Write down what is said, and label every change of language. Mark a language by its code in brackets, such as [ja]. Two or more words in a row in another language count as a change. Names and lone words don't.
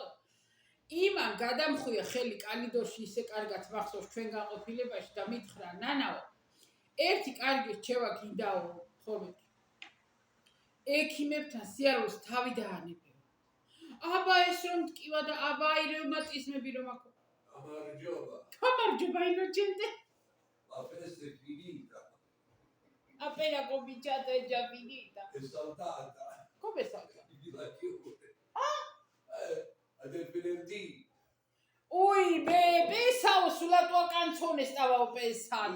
[ka] იმან გადამხვია ხელი კალიდორში ისე კარგად მახსოვს ჩვენ განყოფილებაში და მითხრა, ნანაო, ერთი კარგი რჩევა გინდაო, ხოლმე. ექიმებთან სიარულს თავი დაანებო. აბა ეს რომ ტკივა და აბა აი რევმატიზმები რომ აქვს. გამარჯობა ინოჩენტე. [it] Apeste finita. Appena cominciato è già finita. È saltata. Come è saltata? La chiude. Del venerdì. Ui, pensavo sulla tua canzone stavo pensando.